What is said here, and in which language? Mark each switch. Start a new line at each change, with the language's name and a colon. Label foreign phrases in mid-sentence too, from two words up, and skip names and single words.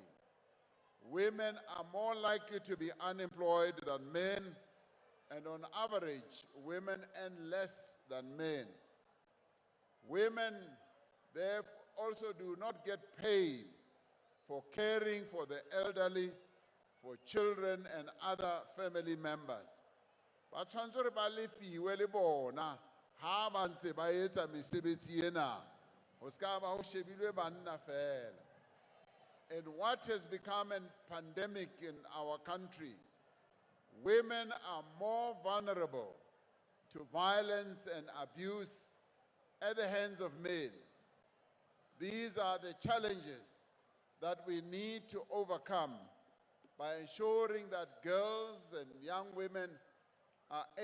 English: Women are more likely to be unemployed than men, and on average, women earn less than men. Women, therefore, also do not get paid for caring for the elderly, for children and other family members.
Southern Sotho: Ba tshwanetse hore ba lefiwe le bona ha ba ntse ba etsa mesebetsi ena. Ho ska ba ho shebilwe banna fela.
English: In what has become a pandemic in our country, women are more vulnerable to violence and abuse at the hands of men. These are the challenges that we need to overcome by ensuring that girls and young women are